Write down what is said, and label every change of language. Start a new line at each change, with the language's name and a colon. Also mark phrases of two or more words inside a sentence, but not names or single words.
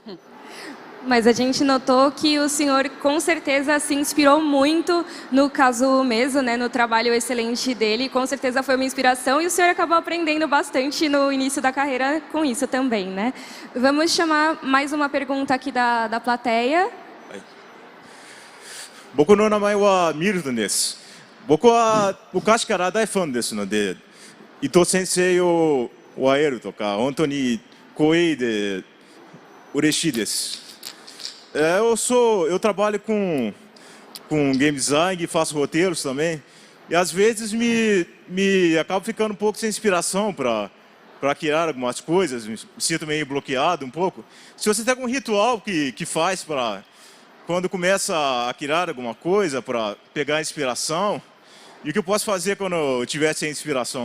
Portuguese: Mas a gente notou que o senhor, com certeza, se inspirou muito no Kazuo Umezo, né, no trabalho excelente dele. Com certeza foi uma inspiração e o senhor acabou aprendendo bastante no início da carreira com isso também, né? Vamos chamar mais uma pergunta aqui da plateia.
Japanese: 僕の名前はミルトンです。僕は昔から大ファンですので、伊藤先生を会えるとか、本当に光栄で嬉しいです。
Portuguese: Eu trabalho com game design e faço roteiros também. E às vezes me acabo ficando um pouco sem inspiração para criar algumas coisas. Me sinto meio bloqueado um pouco. Se você tem algum ritual que faz para quando começa a criar alguma coisa, para pegar inspiração, e o que eu posso fazer quando eu tiver sem inspiração?